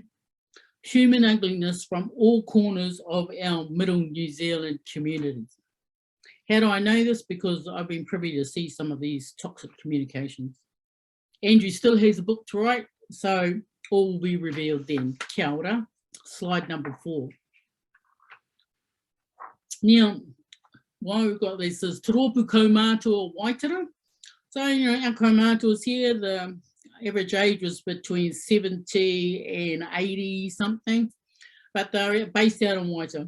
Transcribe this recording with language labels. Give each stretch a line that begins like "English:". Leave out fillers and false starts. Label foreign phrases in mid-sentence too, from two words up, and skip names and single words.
English: Human ugliness from all corners of our middle New Zealand communities. How do I know this? Because I've been privy to see some of these toxic communications. Andrew still has a book to write, so all will be revealed then.
Māori: Kia ora.
English: Slide number 4. Now, why we've got this is Te Rōpū kaumatua Waitara. So, our kaumatuas here, the average age was between 70 and 80 something, but they're based out in Waitara.